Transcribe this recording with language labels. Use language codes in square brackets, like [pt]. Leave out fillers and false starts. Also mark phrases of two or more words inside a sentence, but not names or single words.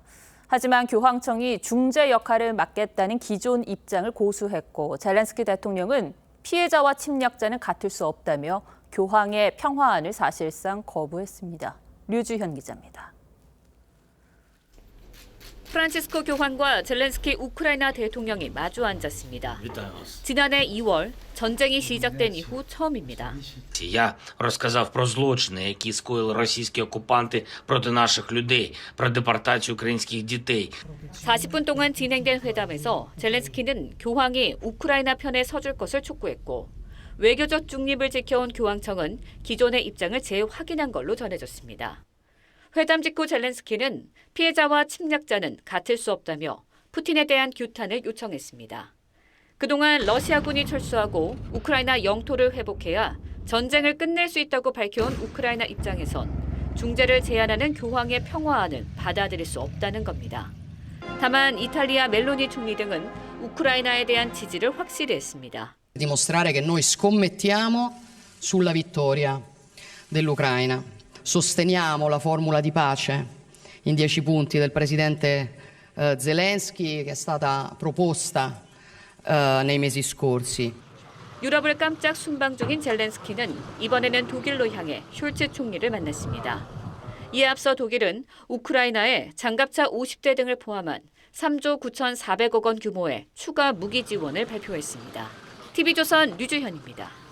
[ko] 하지만 교황청이 중재 역할을 맡겠다는 기존 입장을 고수했고 젤렌스키 대통령은 피해자와 침략자는 같을 수 없다며 교황의 평화안을 사실상 거부했습니다. 류주현 기자입니다. 프란치스코 교황과 젤렌스키 우크라이나 대통령이 마주 앉았습니다. 지난해 2월 전쟁이 시작된 이후 처음입니다. [uk] Я розказав про злочини, які скоїли російські окупанти проти наших людей, про депортацію українських дітей. [ko] 40분 동안 진행된 회담에서 젤렌스키는 교황이 우크라이나 편에 서줄 것을 촉구했고 외교적 중립을 지켜온 교황청은 기존의 입장을 재확인한 걸로 전해졌습니다. 회담 직후 젤렌스키는 피해자와 침략자는 같을 수 없다며 푸틴에 대한 규탄을 요청했습니다. 그동안 러시아군이 철수하고 우크라이나 영토를 회복해야 전쟁을 끝낼 수 있다고 밝혀온 우크라이나 입장에선 중재를 제안하는 교황의 평화안을 받아들일 수 없다는 겁니다. 다만 이탈리아 멜로니 총리 등은 우크라이나에 대한 지지를 확실히 했습니다. [it] Dimostrare che noi scommettiamo sulla vittoria dell'Ucraina. Sosteniamo la formula di pace in 10 punti del presidente Zelensky che è stata proposta nei mesi scorsi. [ko] 유럽을 깜짝 순방 중인 젤렌스키는 이번에는 독일로 향해 숄츠 총리를 만났습니다. 이에 앞서 독일은 우크라이나에 장갑차 50대 등을 포함한 3조 9,400억 원 규모의 추가 무기 지원을 발표했습니다. TV조선 류주현입니다.